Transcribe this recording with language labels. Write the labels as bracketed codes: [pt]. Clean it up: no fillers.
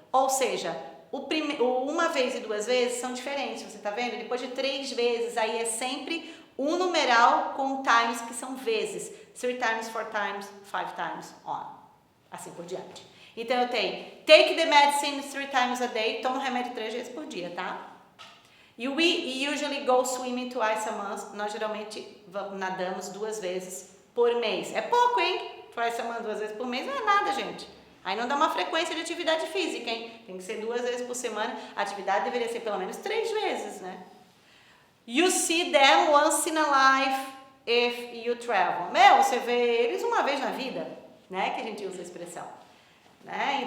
[pt] Ou seja, uma vez e 2 vezes são diferentes, você tá vendo? Depois de 3 vezes, aí é sempre um numeral com times que são vezes. [en] 3 times, 4 times, 5 times, on. [pt] Assim por diante. Então eu tenho, [en] take the medicine 3 times a day, [pt] toma o remédio 3 vezes por dia, tá? [en] We usually go swimming twice a month. [pt] Nós geralmente nadamos 2 vezes por mês. É pouco, hein? [en] Twice a month, [pt] 2 vezes por mês não é nada, gente. Aí não dá uma frequência de atividade física, hein? Tem que ser 2 vezes por semana. A atividade deveria ser pelo menos 3 vezes, né? [en] You see them once in a life if you travel. [pt] Você vê eles uma vez na vida, né? Que a gente usa a expressão. Né?